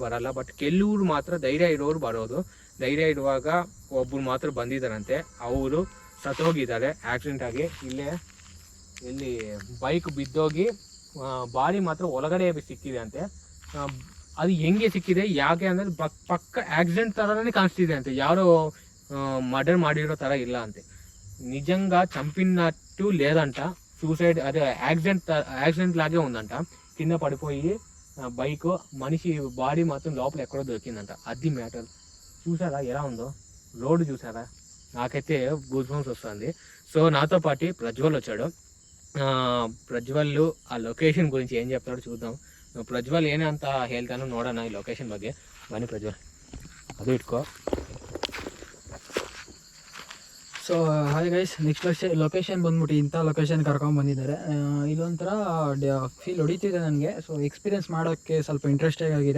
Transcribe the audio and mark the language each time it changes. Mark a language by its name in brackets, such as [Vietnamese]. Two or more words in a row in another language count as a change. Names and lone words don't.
[Kannada] ಬರಲ್ಲ ಬಟ್ ಕೆಲವರು ಮಾತ್ರ ಧೈರ್ಯ ಇರೋರು ಬರೋದು ಧೈರ್ಯ ಇರುವಾಗ ಒಬ್ಬರು ಮಾತ್ರ ಬಂದಿದ್ದಾರಂತೆ ಅವರು ಸತ್ತೋಗಿದ್ದಾರೆ ಆಕ್ಸಿಡೆಂಟ್ ಆಗಿ ಇಲ್ಲಿ ಬೈಕ್ ಬಿದ್ದೋಗಿ ಬಾಡಿ ಮಾತ್ರ ಒಳಗಡೆ ಸಿಕ್ಕಿದೆ ಅಂತೆ ಅದು ಹೆಂಗೆ ಸಿಕ್ಕಿದೆ ಯಾಕೆ ಅಂದರೆ ಪಕ್ಕ ಆಕ್ಸಿಡೆಂಟ್ ಥರನೇ ಕಾಣಿಸ್ತಿದೆ ಅಂತೆ ಯಾರೋ ಮರ್ಡರ್ ಮಾಡಿರೋ ಥರ ಇಲ್ಲ ಅಂತೆ [Telugu] నిజంగా చంపినట్టు లేదంట సూసైడ్ అదే యాక్సిడెంట్ లాగే ఉందంట కింద పడిపోయి బైక్ మనిషి బాడీ మాత్రం లోపల ఎక్కడో దొరికిందంట. అది మ్యాటర్. చూసారా ఎలా ఉందో రోడ్డు, చూసారా? నాకైతే [English] goose bumps [Telugu] వస్తుంది. సో నాతో పాటు ప్రజ్వల్ వచ్చాడు. ಪ್ರಜ್ವಲ್ ಆ ಲೊಕೇಶನ್ ಗುరించి ಏನು చెప్తాడో చూద్దాం. [Kannada] ಪ್ರಜ್ವಲ್ ಏನಂತ ಹೇಳ್ತಾನೋ ನೋಡೋಣ ಈ ಲೊಕೇಶನ್ ಬಗ್ಗೆ. ಬನ್ನಿ ಪ್ರಜ್ವಲ್, ಅದು ಇಟ್ಕೋ. [English] so hi guys, next location [Kannada] ಬಂದ್ಬಿಟ್ಟು ಇಂಥ ಲೊಕೇಶನ್ ಕರ್ಕೊಂಡ್ಬಂದಿದ್ದಾರೆ. ಇದೊಂಥರ ಫೀಲ್ ಹೊಡಿತಿದೆ ನನಗೆ. ಸೊ ಎಕ್ಸ್ಪೀರಿಯೆನ್ಸ್ ಮಾಡೋಕ್ಕೆ ಸ್ವಲ್ಪ ಇಂಟ್ರೆಸ್ಟಿಂಗ್ ಆಗಿದೆ.